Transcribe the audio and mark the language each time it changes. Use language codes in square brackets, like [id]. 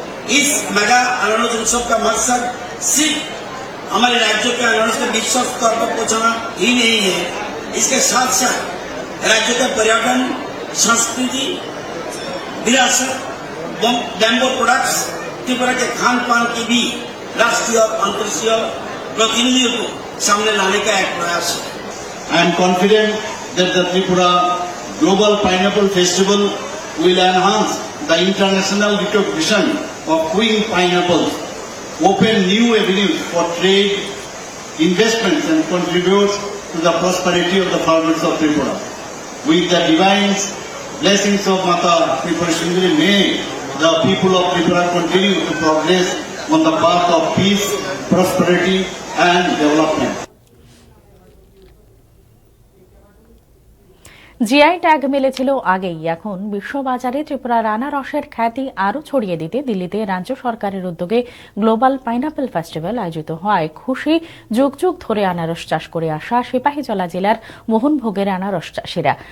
[hi] इस मेगा अनारस उत्सव का मकसद सिर्फ हमारे राज्यों के अनारस के विश्व स्तर पर पहुंचाना ही नहीं है, इसके साथ साथ राज्यों के पर्यटन, संस्कृति, विरासत, बैम्बू प्रोडक्ट्स, त्रिपुरा के खान पान की भी राष्ट्रीय और अंतर्राष्ट्रीय प्रतिनिधियों को सामने लाने का एक प्रयास है। [en] I am confident that the Tripura Global Pineapple Festival will enhance the international recognition of queen pineapples, open new avenues for trade, investments and contribute to the prosperity of the farmers of Tripura. With the divine blessings of Mata Tripura Sundari, may the people of Tripura continue to progress on the path of peace, prosperity and development. [bn] GI tag মিলেছিল আগেই, এখন বিশ্ববাজারে ত্রিপুরার আনারসের খ্যাতি আরও ছড়িয়ে দিতে দিল্লিতে রাজ্য সরকারের উদ্যোগে গ্লোবাল পাইনাপেল ফেস্টিভ্যাল আয়োজিত হয়। খুশি যুগ যুগ ধরে আনারস চাষ করে আসা সিপাহীজলা জেলার মোহনভোগের আনারস চাষিরা।